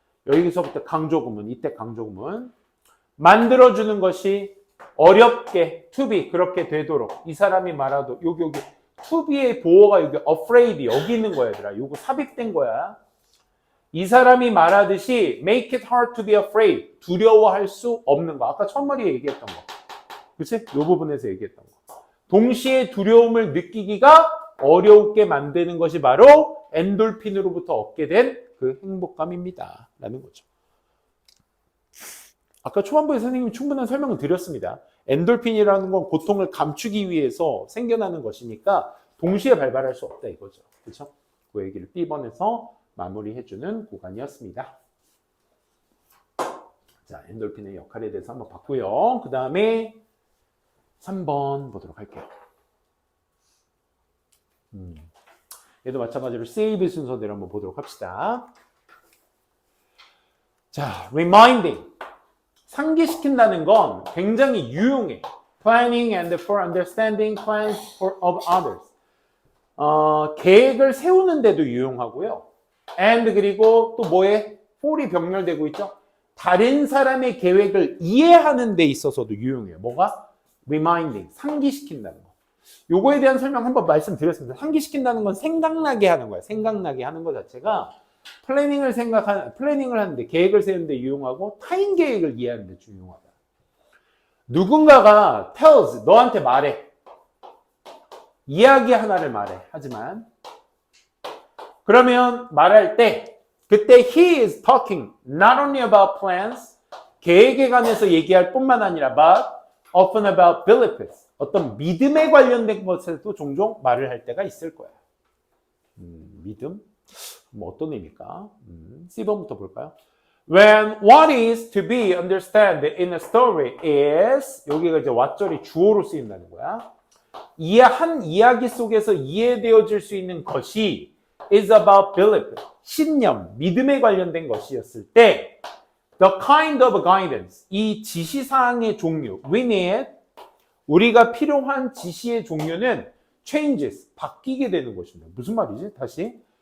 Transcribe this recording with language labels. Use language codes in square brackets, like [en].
[ko] 여기서부터 강조구문, 이때 강조구문. 만들어주는 것이 어렵게, to be, 그렇게 되도록. 이 사람이 말하도, 여기, to be의 보어가 여기 afraid, 여기 있는 거야, 얘들아. 요거 삽입된 거야. 이 사람이 말하듯이 [en] make it hard to be afraid. [ko] 두려워할 수 없는 거. 아까 첫 마디에 얘기했던 거. 그치? 요 부분에서 얘기했던 거. 동시에 두려움을 느끼기가 어렵게 만드는 것이 바로 엔돌핀으로부터 얻게 된 그 행복감입니다. 라는 거죠. 아까 초반부에 선생님이 충분한 설명을 드렸습니다. 엔돌핀이라는 건 고통을 감추기 위해서 생겨나는 것이니까 동시에 발발할 수 없다 이거죠. 그렇죠? 그 얘기를 B번에서 마무리해주는 구간이었습니다. 자, 엔돌핀의 역할에 대해서 한번 봤고요. 그 다음에 3번 보도록 할게요. 얘도 마찬가지로 save 순서대로 한번 보도록 합시다. 자, reminding. 상기시킨다는 건 굉장히 유용해. [en] planning and for understanding plans of others. [ko] 계획을 세우는 데도 유용하고요. [en] and [ko] 그리고 또 뭐에? for이 병렬되고 있죠. 다른 사람의 계획을 이해하는 데 있어서도 유용해요. 뭐가? reminding. 상기시킨다는 거. 요거에 대한 설명 한번 말씀드렸습니다. 상기시킨다는 건 생각나게 하는 거야. 생각나게 하는 것 자체가 플래닝을 하는데, 계획을 세우는데 유용하고 타인 계획을 이해하는 데 유용하다. 누군가가 tells, 너한테 말해. 이야기 하나를 말해. 하지만 그러면 말할 때 그때 [en] he is talking not only about plans, [ko] 계획에 관해서 얘기할 뿐만 아니라 [en] but often about beliefs. [ko] 어떤 믿음에 관련된 것에도 종종 말을 할 때가 있을 거야. 믿음? 뭐 어떤 의미일까? C번부터 볼까요? [en] When what is to be understood in a story is, [ko] 여기가 이제 what절이 주어로 쓰인다는 거야. 한 이야기 속에서 이해되어질 수 있는 것이 [en] is about belief, [ko] 신념, 믿음에 관련된 것이었을 때 [en] the kind of guidance, [ko] 이 지시사항의 종류, [en] we need, [ko] 우리가 필요한 지시의 종류는 [en] changes, [ko] 바뀌게 되는 것입니다. 무슨 말이지? 다시.